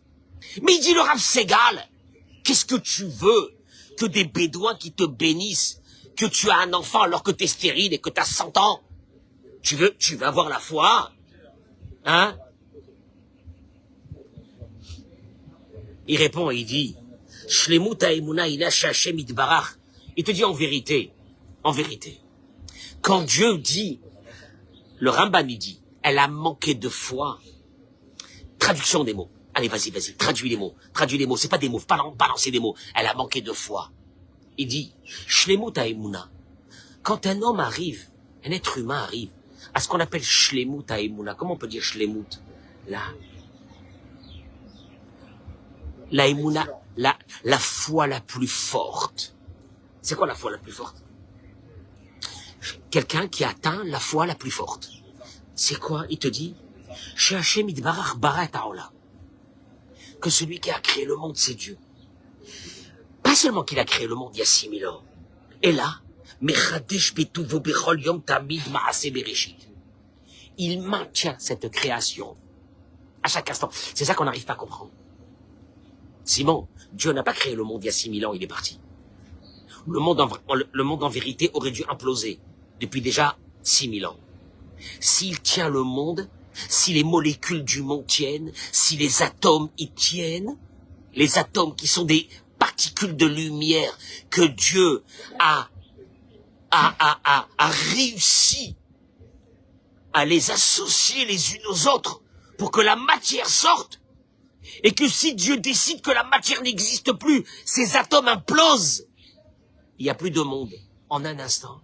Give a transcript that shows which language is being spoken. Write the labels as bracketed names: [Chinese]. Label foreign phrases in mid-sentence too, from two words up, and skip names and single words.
[French] Mais il dit le Rav Segal, qu'est-ce que tu veux? Que des Bédouins qui te bénissent, que tu as un enfant alors que tu es stérile et que tu as 100 ans. Tu veux avoir la foi? Hein? Il répond et il dit, [Hebrew] שלמות האמונה היא שהשם יתברך. [French] Il te dit en vérité, quand Dieu dit, le Rambam il dit, elle a manqué de foi. Traduction des mots. Allez, vas-y, traduis les mots, c'est pas des mots, pas lancer des mots. Elle a manqué de foi. Il dit, [Hebrew] שלמות האמונה. [French] Quand un homme arrive, un être humain arrive, à ce qu'on appelle [Hebrew] שלמות האמונה, [French] comment on peut dire Shlemut? La emuna, la foi la plus forte. C'est quoi la foi la plus forte? Quelqu'un qui atteint la foi la plus forte. C'est quoi? Il te dit, [Hebrew] שהשם יתברך ברא את העולם. [French] Que celui qui a créé le monde, c'est Dieu. Pas seulement qu'il a créé le monde il y a 6000 ans. Et là, [Hebrew] מחדש בטובו בכל יום תמיד מעשה בראשית. [French] Il maintient cette création à chaque instant. C'est ça qu'on n'arrive pas à comprendre. Simon, Dieu n'a pas créé le monde il y a 6000 ans, il est parti. Le monde en vérité aurait dû imploser depuis déjà 6000 ans. S'il tient le monde, si les molécules du monde tiennent, si les atomes y tiennent, les atomes qui sont des particules de lumière que Dieu a réussi à les associer les unes aux autres pour que la matière sorte, et que si Dieu décide que la matière n'existe plus, ces atomes implosent, il n'y a plus de monde en un instant.